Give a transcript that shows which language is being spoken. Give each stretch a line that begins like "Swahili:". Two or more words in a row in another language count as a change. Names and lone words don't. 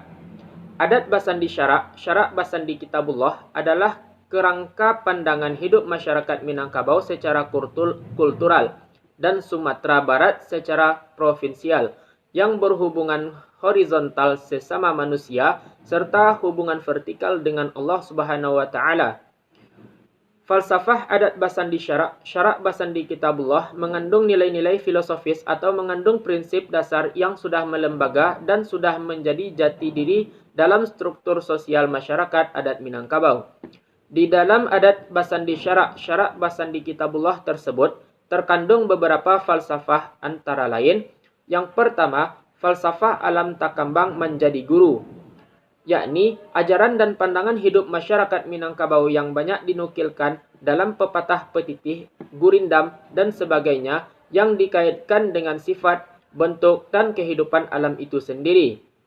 Minangkabau: Adat Basandi Syarak, Syarak Basandi Kitabullah
Indonesian: adalah kerangka pandangan hidup masyarakat Minangkabau secara kultural dan Sumatera Barat secara provinsial yang berhubungan horizontal sesama manusia serta hubungan vertikal dengan Allah
Arabic: سبحانه وتعالى.
Indonesian: Falsafah
Minangkabau: adat Basandi Syarak, Syarak Basandi Kitabullah
Indonesian: mengandung nilai-nilai filosofis atau mengandung prinsip dasar yang sudah melembaga dan sudah menjadi jati diri dalam struktur sosial masyarakat adat Minangkabau. Di dalam
Minangkabau: adat Basandi Syarak, Syarak Basandi Kitabullah
Indonesian: tersebut terkandung beberapa falsafah antara lain. Yang pertama, falsafah alam takambang menjadi guru, yakni ajaran dan pandangan hidup masyarakat Minangkabau yang banyak dinukilkan dalam pepatah petitih, gurindam, dan sebagainya yang dikaitkan dengan sifat, bentuk, dan kehidupan alam itu sendiri.